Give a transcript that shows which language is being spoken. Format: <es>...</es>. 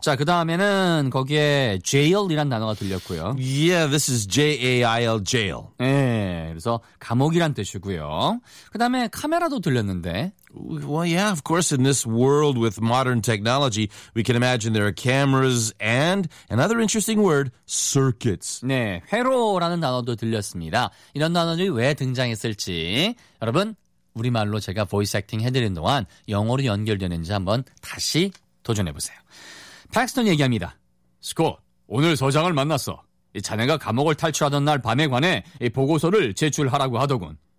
<ko>자, 그 다음에는 거기에 jail이란 단어가 들렸고요.</ko> <en>Yeah, this is J-A-I-L, jail.</en> <ko>예, 그래서 감옥이란 뜻이고요. 그 다음에 카메라도 들렸는데.</ko> <en>Well, yeah, of course, in this world with modern technology, we can imagine there are cameras and another interesting word, circuits.</en> <ko>네, 회로라는 단어도 들렸습니다. 이런 단어들이 왜 등장했을지. 여러분, 우리말로 제가 voice acting 해드리는 동안 영어로 연결되는지 한번 다시 도전해보세요. 팩스턴 얘기합니다. Scott, 오늘 서장을 만났어. 이 자네가 감옥을 탈출하던 날 밤에 관해 이 보고서를 제출하라고 하더군.</ko>